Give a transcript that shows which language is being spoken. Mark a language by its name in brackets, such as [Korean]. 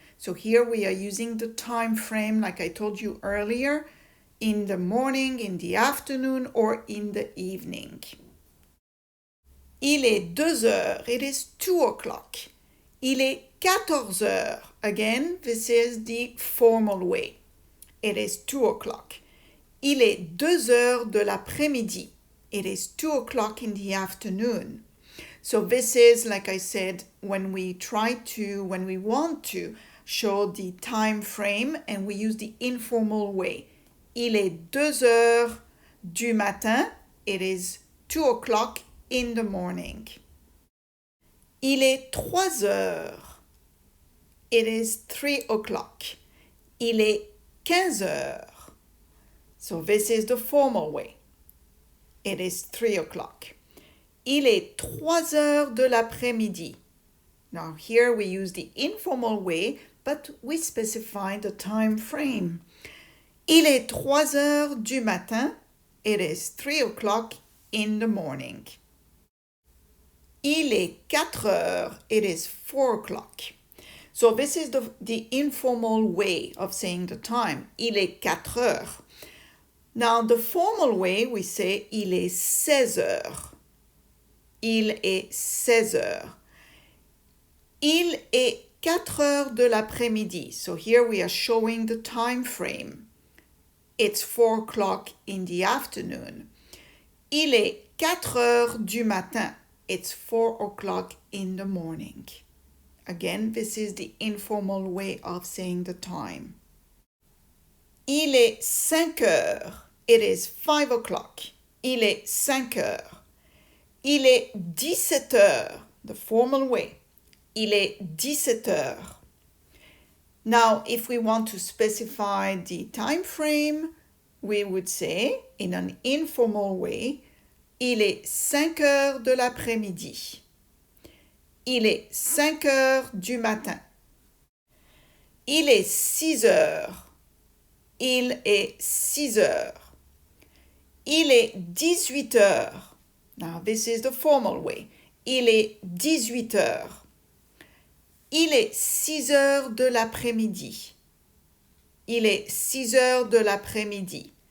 [English] So here we are using the time frame like I told you earlier, in the morning, in the afternoon, or in the evening. [French] Il est 2 heures, [English] it is 2 o'clock. [French] Il est 14 heures. [English] Again, this is the formal way. It is 2 o'clock. [French] Il est 2 heures de l'après-midi. [English] It is 2 o'clock in the afternoon. So this is, like I said, when we want to show the time frame and we use the informal way. [French] Il est 2 heures du matin. [English] It is 2 o'clock in the morning. [French] Il est 3 heures. [English] It is 3 o'clock. [French] Il est 15 heures. [English] So this is the formal way. It is 3 o'clock. [French] Il est 3 heures de l'après-midi. [English] Now here we use the informal way, but we specify the time frame. [French] Il est 3 heures du matin. [English] It is 3 o'clock in the morning. [French] Il est 4 heures. [English] It is 4 o'clock. So this is the informal way of saying the time. [French] Il est 4 heures. [English] Now the formal way we say [French] il est 16 heures. Il est 16 heures. Il est 4 heures de l'après-midi. [English] So here we are showing the time frame. It's 4 o'clock in the afternoon. [French] Il est 4 heures du matin. [English] It's 4 o'clock in the morning. Again, this is the informal way of saying the time. [French] Il est 5 heures. [English] It is 5 o'clock. [French] Il est 5 heures. Il est 17 heures, [English] the formal way. [French] Il est 17 heures. [English] Now, if we want to specify the time frame, we would say, in an informal way, [French] il est 5 heures de l'après-midi. Il est 5 heures du matin. Il est 6 heures. Il est 6 heures. Il est 18 heures. [English] Now, this is the formal way. [French] Il est 18 heures. Il est 6 heures de l'après-midi. Il est 6 heures de l'après-midi.